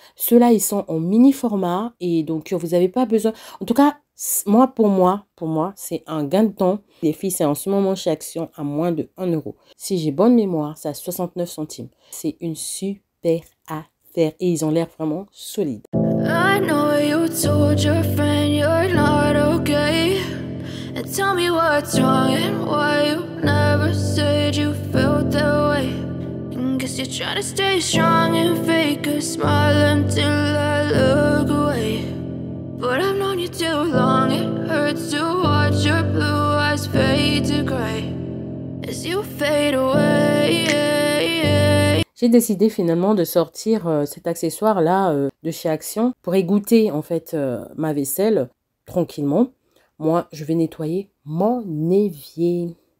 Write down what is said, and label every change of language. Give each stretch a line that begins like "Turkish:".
French: Ceux-là, ils sont en mini format et donc vous n'avez pas besoin. En tout cas, pour moi, c'est un gain de temps. Les filles, c'est en ce moment chez Action à moins de 1 €. Si j'ai bonne mémoire, c'est à 69 centimes. C'est une super affaire et ils ont l'air vraiment solides.
English: I know you told your friend you're not okay. And tell me what's wrong and why you never said you felt that way. And guess you're trying to stay strong and fake a smile until I look away. But I've known you too long, it hurts to watch your blue eyes fade to grey as you fade away.
French: J'ai décidé finalement de sortir cet accessoire-là de chez Action pour égoutter en fait ma vaisselle tranquillement. Moi, je vais nettoyer mon évier.